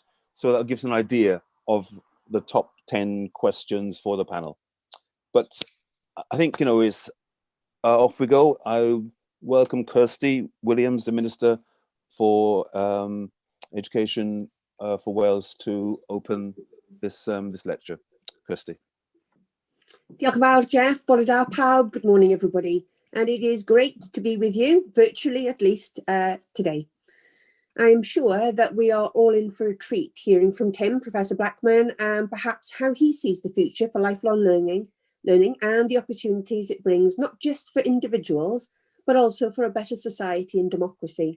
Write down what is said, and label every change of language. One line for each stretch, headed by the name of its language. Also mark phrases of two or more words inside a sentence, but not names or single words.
English: So that gives an idea of the top 10 questions for the panel. But I think, is off we go. I welcome Kirsty Williams, the Minister for Education for Wales, to open this lecture. Kirsty.
Welsh: Diolch yn fawr, Jeff. Bore da pawb.
English: Good morning, everybody. And it is great to be with you, virtually at least, today. I'm sure that we are all in for a treat hearing from Tim, Professor Blackman, and perhaps how he sees the future for lifelong learning and the opportunities it brings, not just for individuals, but also for a better society and democracy.